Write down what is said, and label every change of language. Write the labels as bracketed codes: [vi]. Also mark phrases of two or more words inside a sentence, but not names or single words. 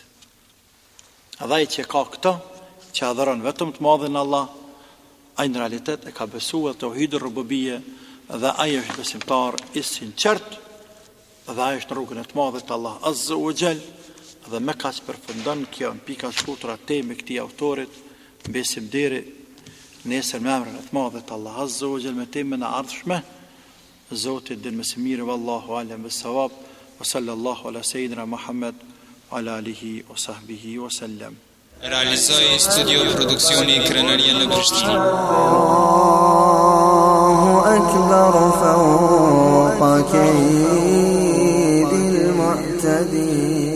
[sq] Edhe ai që ka këtë, që adhuron vetëm të madhin Allah, ai në realitet e ka besuar [ar] توحيد الربوبية [sq] dhe ai është besimtar I sinqert dhe ai është në rrugën e të madhit Allah [ar] عز وجل. [sq] Dhe me kaq përfundon kjo në pika shkurtra teme këtij autorit, besim deri nesër me emrin e të madhit Allah [ar] عز وجل [sq] me temën e ardhshme. Zoti din më së miri, [ar] والله أعلم بالصواب، وصلى الله على سيدنا محمد وعلى آله وصحبه وسلم. [sq] Realizoi studio produksioni Krenaria në Prishtinë. [ar] الله أكبر فوق كيد المعتدين.